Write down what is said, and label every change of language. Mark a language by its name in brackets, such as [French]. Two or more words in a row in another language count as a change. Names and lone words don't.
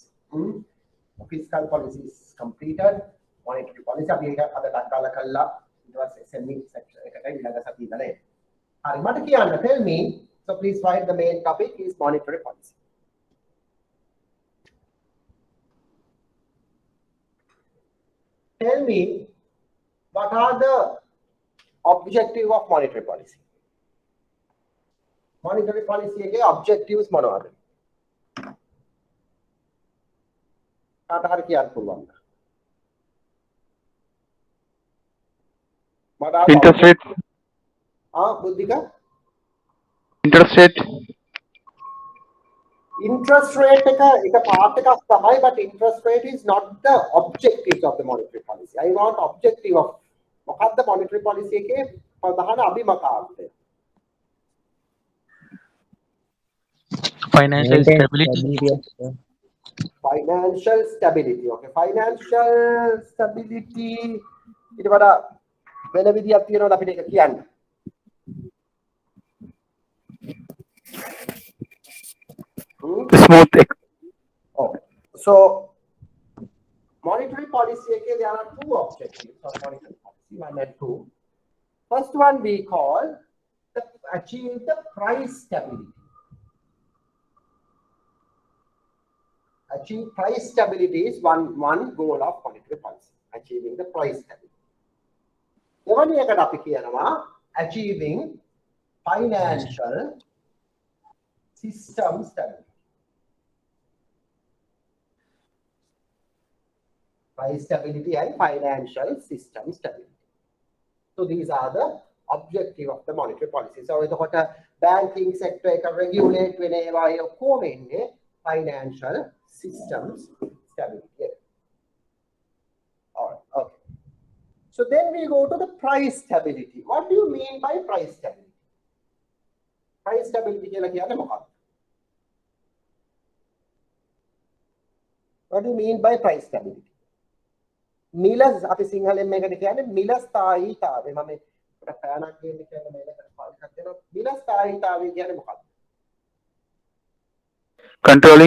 [English] Fiscal policy is completed. Monetary policy [Sinhala] අපි ඒක අද දක්වලා කළා. ඊට පස්සේ [English] SME section [Sinhala] එකට ඊළඟ සතියේ ඉඳලා එන්න. හරි මට කියන්න [English] tell me, so please write the main topic is monetary policy. Tell me what are the objective of monetary policy? Monetary policy [Sinhala] එකේ objectives මොනවද? කාට හරි කියන්න පුළුවන්ද? [English] Interest rate. [Sinhala] බුද්ධික? [English] Interest rate. Interest rate [Sinhala] එක part එකක් තමයි, [English] but interest rate is not the objective of the monetary policy. I want objective of මොකක්ද monetary policy [Sinhala] එකේ ප්‍රධාන අභිමතාර්ථය? [English] Financial stability. Financial stability. [Sinhala] Okay, [English] financial stability [Sinhala] ඊට වඩා වෙන විදියක් තියෙනවද අපිට ඒක කියන්න? [English] Smooth. Okay. So monetary policy again, there are two objectives of monetary policy, 1 and 2. First one we call achieve the price stability. Achieve price stability is one goal of monetary policy. Achieving the price stability. [Sinhala] දෙවැනි එකට අපි කියනවා [English] achieving financial system stability. Price stability and financial system stability. So these are the objective of the monetary policy. [Sinhala] So එතකොට [English] banking sector [Sinhala] එක regulate වෙන ඒවා ඔක්කොම ඉන්නේ [English] financial systems stability. All right, okay. So then we go to the price stability. What do you mean by price stability? Price stability [Sinhala] කියලා කියන්නේ මොකක්ද? [English] What do you mean by price stability? [Sinhala] මිල අපි සිංහලෙන් මේකට කියන්නේ මිල ස්ථායීතාවය. මම පැනක් ගේන්න කියන්නේ මේකට පාවිච්චි කරනවා. මිල ස්ථායීතාවය කියන්නේ මොකක්ද? [English] Controlling